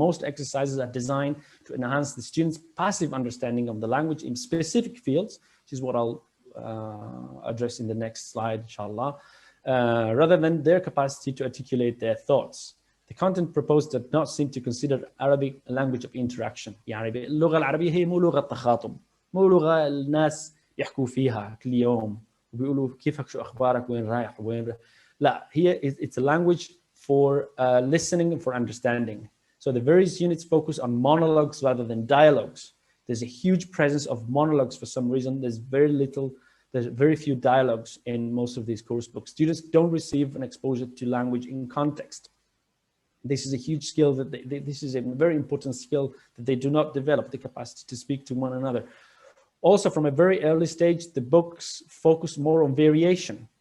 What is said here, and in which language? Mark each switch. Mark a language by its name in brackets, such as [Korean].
[English] Most exercises are designed to enhance the students' passive understanding of the language in specific fields, which is what I'll address in the next slide, inshallah, rather than their capacity to articulate their thoughts. The content proposed does not seem to consider Arabic a language of interaction. [Arabic] يعني اللغة العربية هي مو لغة تخاطب، مو لغة الناس يحكوا فيها كل يوم وبيقولوا كيفك شو أخبارك وين رايح وين لا هي [English] it's a language for listening and for understanding. So the various units focus on monologues rather than dialogues. There's a huge presence of monologues for some reason. There's very few dialogues in most of these course books. Students don't receive an exposure to language in context. This is a huge skill that this is a very important skill that they do not develop, the capacity to speak to one another. Also, from a very early stage, the books focus more on variation.